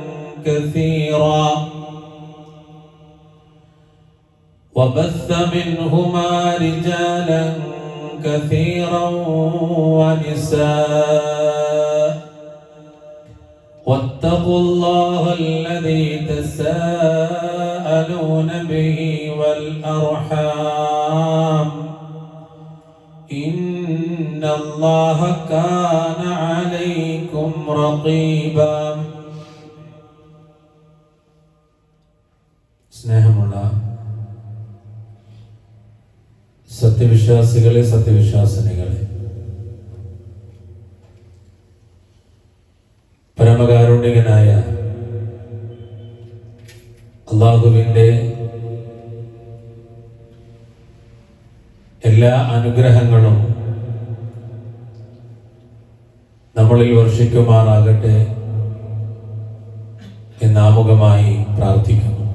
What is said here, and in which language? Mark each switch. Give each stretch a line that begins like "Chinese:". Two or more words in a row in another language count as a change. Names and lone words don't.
Arabic: كثيرا ونساء واتقوا الله الذي تساءلون به والأرحام إن الله كان عليكم رقيبا സ്നേഹമുള്ള
Malayalam: സത്യവിശ്വാസികളെ സത്യവിശ്വാസിനികളെ പരമകാരുണികനായ അല്ലാഹുവിൻ്റെ എല്ലാ അനുഗ്രഹങ്ങളും നമ്മളിൽ വർഷിക്കുമാറാകട്ടെ എന്നാമുഖമായി പ്രാർത്ഥിക്കുന്നു.